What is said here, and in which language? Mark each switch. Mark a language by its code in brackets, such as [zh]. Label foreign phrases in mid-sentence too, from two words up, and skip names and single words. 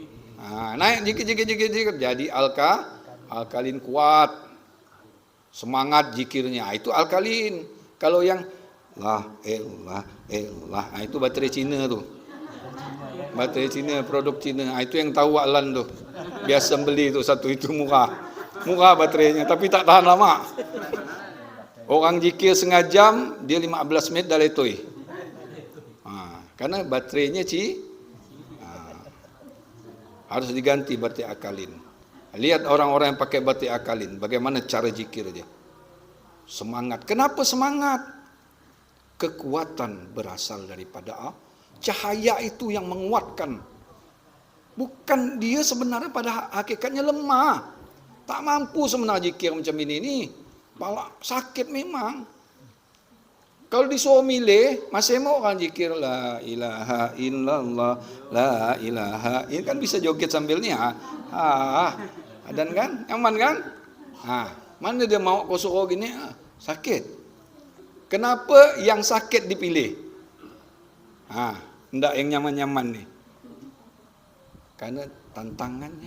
[ms] Naik zikir jadi alkalin kuat. Semangat zikirnya itu alkalin. Kalau yang la itu baterai Cina tu. Baterai Cina, produk Cina. Itu yang tahu Waklan tu. Biasa beli tu satu itu murah. Murah baterainya tapi tak tahan lama. Orang zikir setengah jam, dia 15 minit dah letoi. Karena baterainya harus diganti baterai alkalin. Lihat orang-orang yang pakai baterai alkalin, bagaimana cara zikir dia. Semangat. Kenapa semangat? Kekuatan berasal daripada cahaya itu yang menguatkan. Bukan dia sebenarnya pada hakikatnya lemah. Tak mampu sebenarnya zikir macam ini. Malah sakit memang. Kalau disuruh milih, masih mau orang zikir [ar] لا إله إلا الله، لا إله. [ms] Ini kan bisa joget sambilnya. Dan kan, nyaman kan? Mana dia mau kau suruh gini? Sakit. Kenapa yang sakit dipilih? Enggak yang nyaman-nyaman nih. Karena tantangannya.